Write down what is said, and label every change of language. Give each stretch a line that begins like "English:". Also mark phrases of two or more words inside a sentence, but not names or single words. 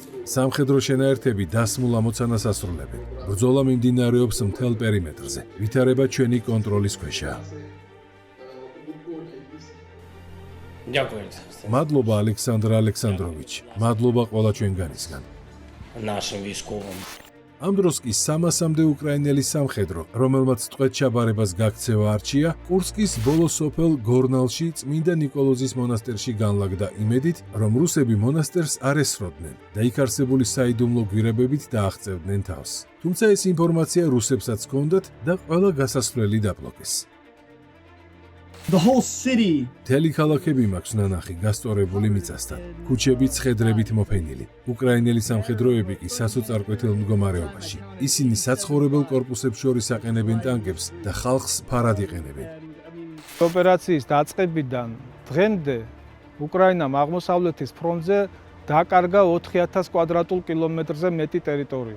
Georgian: სამხედრო შენაერთები დასმულ ამოცანას ასრულებენ. ბრძოლა მიმდინარეობს მთელ პერიმეტრზე. ვითარება ჩვენი კონტროლის ქვეშაა. მადლობა ალექსანდრ ალექსანდროვიჩ. მადლობა ყველა ჩვენგანისგან.
Ukrainian: Нашим військовым.
Georgian: ამ დროს კი 300-მდე უკრაინელი სამხედრო, რომელმაც ტყვედ ჩაბარებას გაქცევა არჩია, კურსკის ბოლო სოფელ გორნალში წმინდა ნიკოლოზის მონასტერში განლაგდა იმედით, რომ რუსები მონასტერს არ ესროდნენ და იქ არსებული საიდუმლო გვირაბებით დააღწევდნენ თავს. თუმცა ეს ინფორმაცია რუსებსაც ჰქონდათ და ყველა გასასვლელი დაბლოკეს.
English: The whole city.
Georgian: მთელი ქალაქები მაქვს ნანახი გასწორებული მიწასთან. ქუჩები ცხედრებით მოფენილი. უკრაინელი სამხედროები კი სასოწარკვეთილ მდგომარეობაში. ისინი საცხოვრებელ კორპუსებს შორის აყენებენ ტანკებს და ხალხს ფარად იყენებენ. ოპერაციის დაწყებიდან დღემდე უკრაინამ აღმოსავლეთის ფრონტზე დაკარგა 4000 კვადრატულ კილომეტრზე მეტი ტერიტორია.